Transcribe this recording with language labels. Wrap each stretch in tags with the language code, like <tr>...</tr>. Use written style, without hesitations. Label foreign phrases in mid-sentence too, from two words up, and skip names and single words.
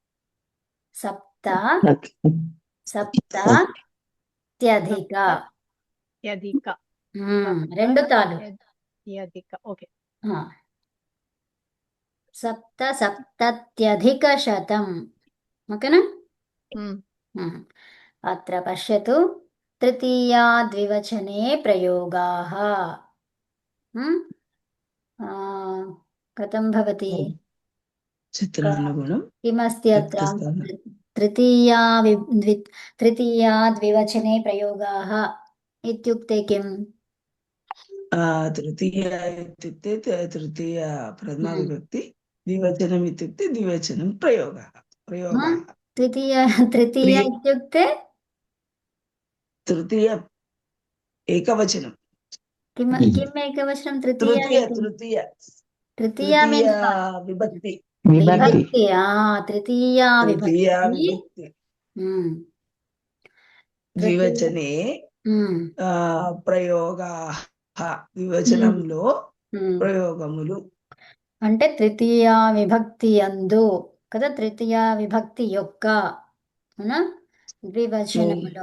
<te>సప్తత్యధిక రెండు తాలు. ఓకే,</te> <sa>సప్తత్యధిక శతం. ఓకేనా? అత్ర పశ్యతు తృతీయా ద్వివచనే ప్రయోగాః. కథం భవతి? किमस्ति अत्र? तृतीया द्विवचने प्रयोगाः इत्युक्ते किम्? तृतीया इत्युक्ते तृतीया प्रथमा विभक्ति, द्विवचनम् इत्युक्ते द्विवचनं प्रयोगः. तृतीया इत्युक्ते तृतीय एकवचनं. किम् एकवचनं? तृतीया विभक्ति. तृतीया विभक्ति ద్వివచనే ప్రయోగాః,</sa> <te>ద్వివచనంలో ప్రయోగములు. అంటే తృతీయ విభక్తి అందు కదా, తృతీయ విభక్తి యొక్క ద్వివచనములో.</te>